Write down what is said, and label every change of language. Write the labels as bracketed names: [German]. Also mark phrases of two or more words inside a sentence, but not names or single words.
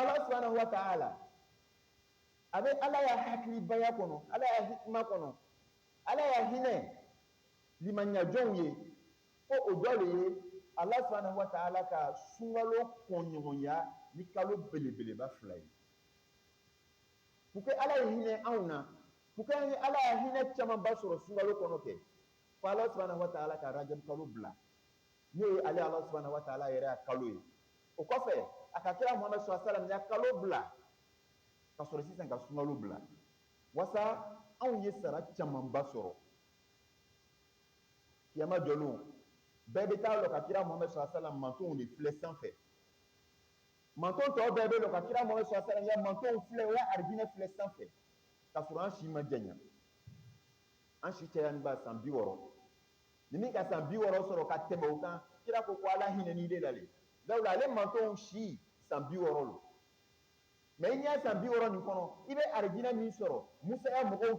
[Bambara] ala [Arabic] سبحانه وتعالى [Bambara] a bɛ ala ya hakilibaya kɔnɔ ala ya hikima kɔnɔ ala ya hinɛ limaniya ye ko o dɔ de ye ala [Arabic] سبحانه وتعالى [Bambara] ka sunkalo kɔnɲɔgɔnya ni kalo belebeleba fila ye [French] pour que [Bambara] ala ye hinɛ anw na [French] pour que [Bambara] an ye ala ya hinɛ camanba sɔrɔ sunkalo kɔnɔ kɛ fo ala [Arabic] سبحانه وتعالى [Bambara] ka rajab kalo bila n'o ye ale ala [Arabic] سبحانه وتعالى [Bambara] yɛrɛ ya kalo ye o kɔfɛ a ka kira muhammed [Arabic] صلى الله عليه وسلم [Bambara] ya kalo bila ka sɔrɔ sisan ka sunkalo bila wasa anw ye sara camanba sɔrɔ kiyama jɔlon bɛɛ bɛ taa lɔ ka kira muhammed [Arabic] صلى الله عليه وسلم [Bambara] mantonw de filɛ sanfɛ manton tɔw bɛɛ bɛ lɔ ka kira muhammed [Arabic] صلى الله عليه وسلم [Bambara] ya mantonw filɛ o ya arijinɛ filɛ sanfɛ ka sɔrɔ an si ma janya an si cayani ba san 60 ni min ka san 60 sɔrɔ ka tɛmɛ o kan kira ko ala hinɛni de la le dawula ale mantonw si san 60 lo mais i y'a san 60 nin kɔnɔ i bɛ arijinɛ min sɔrɔ musa ya mɔgɔw